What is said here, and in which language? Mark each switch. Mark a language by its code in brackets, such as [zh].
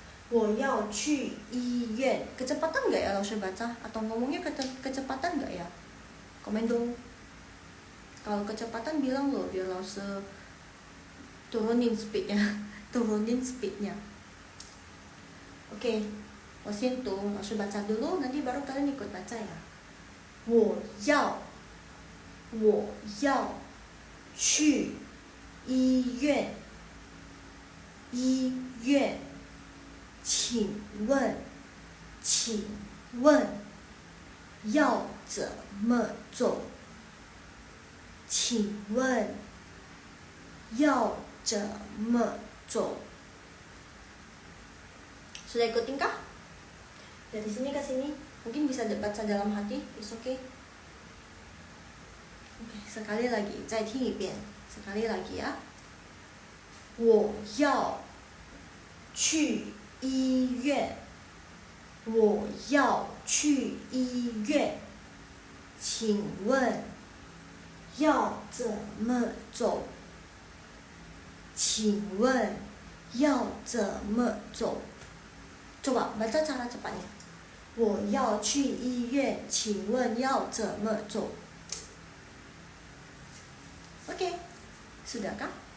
[id] 我要去医院, kecepatan nggak ya langsung baca, atau ngomongnya kecepatan nggak ya? Komen dong. Kalau kecepatan bilang loh biar langsung turunin speednya. Turunin speednya. Oke, 我先读，老师 baca dulu, nanti baru kalian ikut baca ya. [zh] 我要去医院，请问要怎么走？请问要怎么走？ Sudah ikutin kah? [id] Dari sini ke sini, mungkin bisa baca dalam hati, it's okay. Oke, sekali lagi, 再听一遍, sekali lagi ya. [zh] 我要去医院，我要去医院，请问要怎么走？请问要怎么走？ Coba baca cara cepatnya. 我要去医院，请问要怎么走？ Oke, sudahkah?